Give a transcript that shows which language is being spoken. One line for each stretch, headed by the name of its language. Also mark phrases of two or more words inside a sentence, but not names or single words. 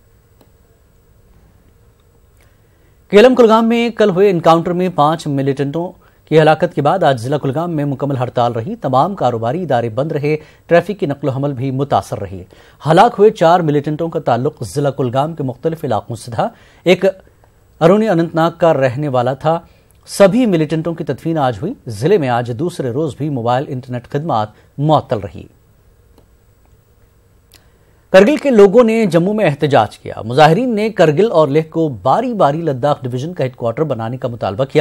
Urdu: کیلم کلگام میں کل ہوئے انکاؤنٹر میں 5 ملیٹنٹوں کی ہلاکت کے بعد آج ضلع کلگام میں مکمل ہڑتال رہی۔ تمام کاروباری ادارے بند رہے، ٹریفک کی نقل و حمل بھی متاثر رہی۔ ہلاک ہوئے 4 ملیٹنٹوں کا تعلق ضلع کلگام کے مختلف علاقوں سے تھا۔ ایک ارونی اننت ناگ کا رہنے والا تھا۔ سبھی ملیٹنٹوں کی تدفین آج ہوئی۔ ضلع میں آج دوسرے روز بھی موبائل انٹرنیٹ خدمات معطل رہی۔ کرگل کے لوگوں نے جموں میں احتجاج کیا۔ مظاہرین نے کرگل اور لیہ کو باری باری لداخ ڈویژن کا ہیڈ کوارٹر بنانے کا مطالبہ کیا۔